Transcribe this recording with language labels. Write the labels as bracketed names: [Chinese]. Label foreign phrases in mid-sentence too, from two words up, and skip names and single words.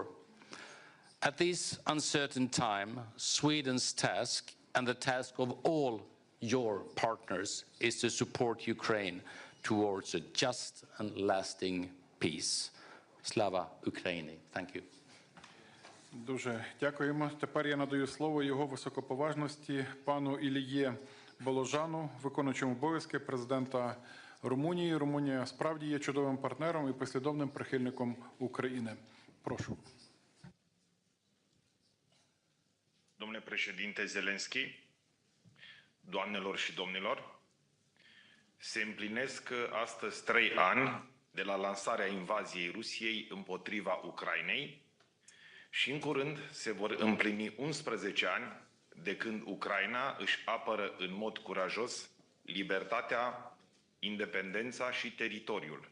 [English] At this uncertain time, Sweden's task, and the task of all your partners, is to support Ukraine towards a just and lasting peace. [Ukrainian] Слава Україні. [English] Thank you. [Ukrainian] Дуже дякуємо. Тепер я надаю слово його високоповажності пану Іллі Боложану, виконуючому обов'язки президента Румунії. Румунія справді є чудовим партнером і послідовним прихильником України. Прошу. [Romanian] Domnule președinte Zelenskyy, doamnelor și domnilor, se împlinesc astăzi 3 ani de la lansarea invaziei Rusiei împotriva Ucrainei și în curând se vor împlini 11 ani de când Ucraina își apără în mod curajos libertatea, independența și teritoriul.